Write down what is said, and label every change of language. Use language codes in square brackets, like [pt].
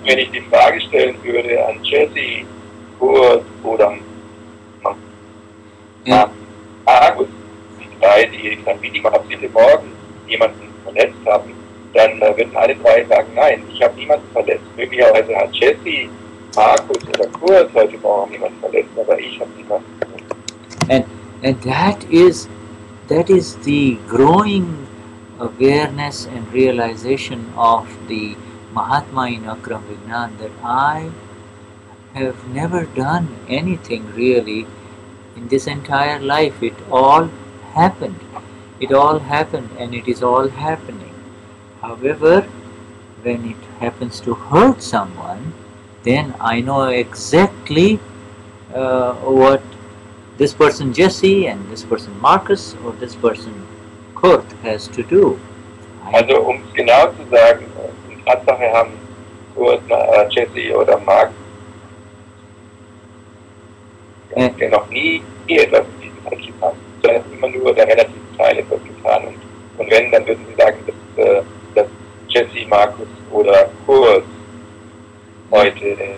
[de] Wenn ich die Frage stellen würde an Jesse, Kurt oder Markus, die drei, die dann wie die heute Morgen jemanden verletzt haben, dann würden alle drei sagen, nein, ich habe niemanden verletzt. Möglicherweise hat Jesse, Markus oder Kurt heute Morgen jemanden verletzt, aber ich habe niemanden verletzt. [en] And that is the growing awareness and realization of the Mahatma in Akram Vignan, that I have never done anything really in this entire life. It all happened. It all happened and it is all happening. However, when it happens to hurt someone, then I know exactly what this person Jesse and this person Marcus or this person Kurt has to do. [de] Also um es genau zu sagen, in Tatsache haben Kurt, Jesse oder Mark noch nie etwas in diesem Fall getan. Sondern immer nur der relative Teil etwas getan. Und wenn, dann würden sie sagen, dass Jesse, Markus oder Kurt heute